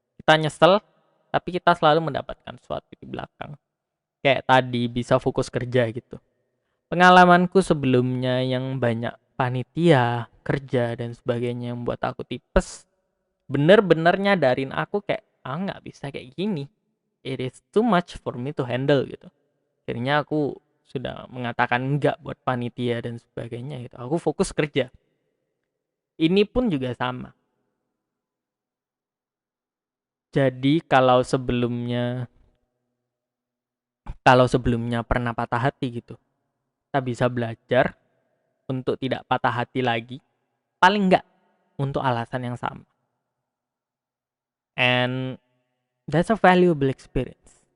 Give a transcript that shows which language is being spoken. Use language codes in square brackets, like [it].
[id] Kita nyesel, tapi kita selalu mendapatkan sesuatu di belakang. Kayak tadi bisa fokus kerja gitu. Pengalamanku sebelumnya yang banyak panitia, kerja dan sebagainya yang buat aku tipes, bener-bener nyadarin aku kayak nggak bisa kayak gini. [en] It is too much for me to handle gitu. [id] Akhirnya aku sudah mengatakan enggak buat panitia dan sebagainya gitu. Aku fokus kerja. Ini pun juga sama. Jadi kalau sebelumnya pernah patah hati gitu, kita bisa belajar untuk tidak patah hati lagi, paling enggak untuk alasan yang sama. [en] And that's a valuable experience.